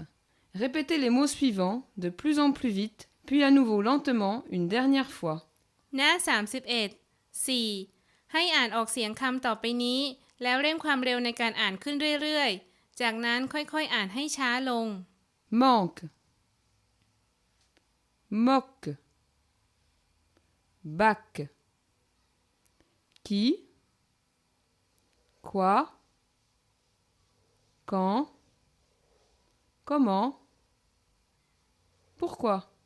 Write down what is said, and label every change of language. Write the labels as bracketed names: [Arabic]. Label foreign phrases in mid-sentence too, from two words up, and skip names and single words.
[French] Répétez les mots suivants de plus en plus vite, puis à nouveau lentement une dernière fois. [Thai] หน้า 31 4 ให้อ่านออกเสียงคำต่อไปนี้ แล้วเร่งความเร็วในการอ่านขึ้นเรื่อยๆ จากนั้นค่อยๆ อ่านให้ช้าลง [French] Manque. Moque. Bac. Qui? Quoi? Quand? Comment? Pourquoi?